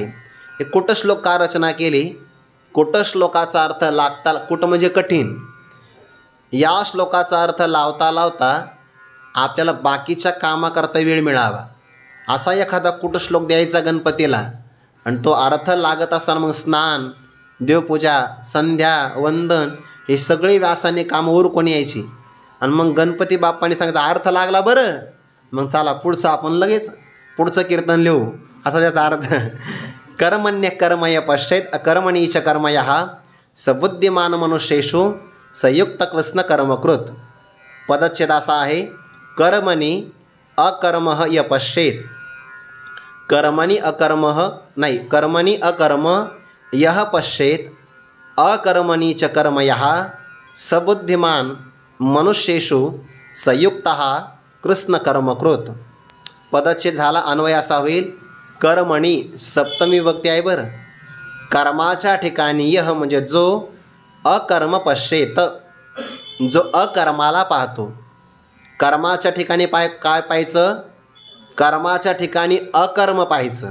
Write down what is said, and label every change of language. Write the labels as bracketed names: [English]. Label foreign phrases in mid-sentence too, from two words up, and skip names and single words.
[Marathi] हे कुटश्लोक का रचना केली. कुटश्लोकाचा अर्थ लागता, कुट म्हणजे कठीण, या श्लोकाचा अर्थ लावता लावता आपल्याला बाकीच्या कामाकरता वेळ मिळावा असा एखादा कुटश्लोक द्यायचा गणपतीला. आणि तो अर्थ लागत असताना मग स्नान, देवपूजा, संध्या, वंदन हे सगळे व्यासाने कामं उरकून यायची. आणि मग गणपती बाप्पाने सांगायचा अर्थ लागला बरं, मग चला पुढचं आपण लगेच पुढचं कीर्तन लिहू, असा त्याचा अर्थ. [Sanskrit] कर्मण्य कर्मय पश्चेत अकर्मणीच कर्मयः सबुद्धिमान मनुष्येषु संयुक्त कृष्ण कर्मकृत. [Marathi] पदच्छेद असा आहे, [Sanskrit] कर्मणी अकर्मः य पश्चेत. कर्मणी अकर्मः नाही, कर्मणी अकर्म यः पश्चेत अकर्मणीच कर्मयः सबुद्धिमान मनुष्येषु संयुक्तः कृष्ण कर्मकृत. [Marathi] पदच्छेद झाला, अन्वय असा होईल कर्मणी, सप्तमी विभक्ती आहे बरं. कर्माच्या ठिकाणी यह म्हणजे जो [Sanskrit] अकर्म पश्येत, [Marathi] जो अकर्माला पाहतो. कर्माच्या ठिकाणी काय पाहायचं? कर्माच्या ठिकाणी अकर्म पाहायचं.